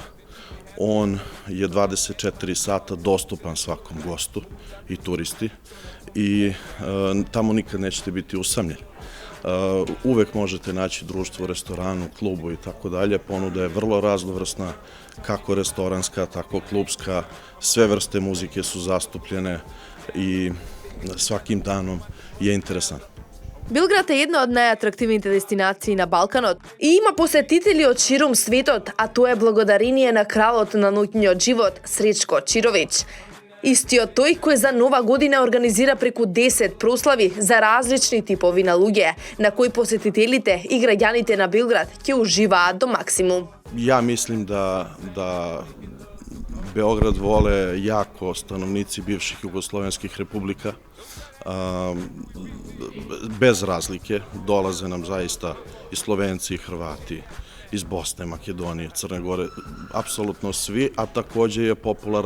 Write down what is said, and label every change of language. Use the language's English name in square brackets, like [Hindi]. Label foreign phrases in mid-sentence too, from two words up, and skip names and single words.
[Serbian] On je 24 sata dostupan svakom gostu i turisti i tamo nikad nećete biti usamljeni. Uvek možete naći društvo u restoranu, klubu i tako dalje. Ponuda je vrlo raznovrsna, kako restoranska, tako klubska. Sve vrste muzike su zastupljene i svakim danom je interesantno. [Macedonian] Белград е една од најатрактивните дестинации на Балканот и има посетители од ширум светот, а тоа е благодарение на кралот на ноќниот живот, Сречко Чирович. Истиот тој кој за Нова година организира преку 10 прослави за различни типови на луѓе, на кои посетителите и граѓаните на Белград ќе уживаат до максимум. [Serbian] Ja mislim da Beograd vole jako stanovnici bivših jugoslovenskih republika. Bez razlike dolaze nam zaista i Slovenci i Hrvati iz Bosne, Makedonije, Crne Gore, apsolutno svi, a takođe je popularan